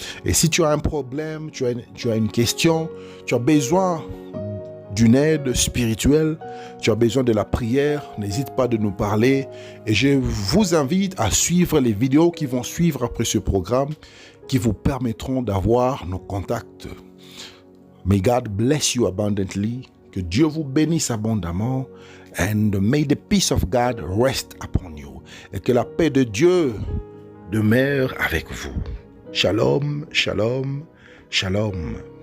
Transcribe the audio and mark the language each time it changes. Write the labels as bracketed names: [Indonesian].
[French] Et si tu as un problème, tu as une question, tu as besoin d'une aide spirituelle, tu as besoin de la prière, n'hésite pas de nous parler. Et je vous invite à suivre les vidéos qui vont suivre après ce programme, qui vous permettront d'avoir nos contacts. [English] May God bless you abundantly. [French] Que Dieu vous bénisse abondamment. [English] And may the peace of God rest upon you. [French] Et que la paix de Dieu demeure avec vous. Shalom, shalom, shalom.